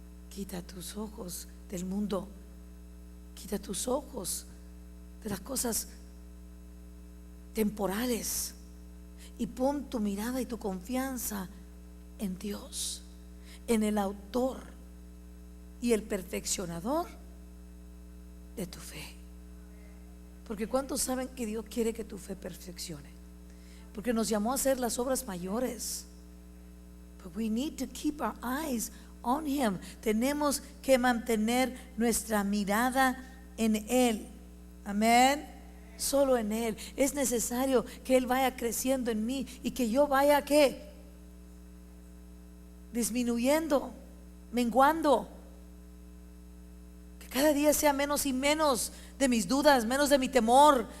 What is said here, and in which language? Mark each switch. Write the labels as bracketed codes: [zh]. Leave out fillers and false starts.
[es] Quita tus ojos del mundo, quita tus ojos de las cosas temporales y pon tu mirada y tu confianza en Dios, en el autor y el perfeccionador de tu fe. Porque ¿cuántos saben que Dios quiere que tu fe perfeccione? Porque nos llamó a hacer las obras mayores. [en] But we need to keep our eyes on Him. [es] Tenemos que mantener nuestra mirada en Él. Amén. Solo en Él. Es necesario que Él vaya creciendo en mí y que yo vaya, ¿qué? Disminuyendo, menguando. Que cada día sea menos y menos de mis dudas, menos de mi temor.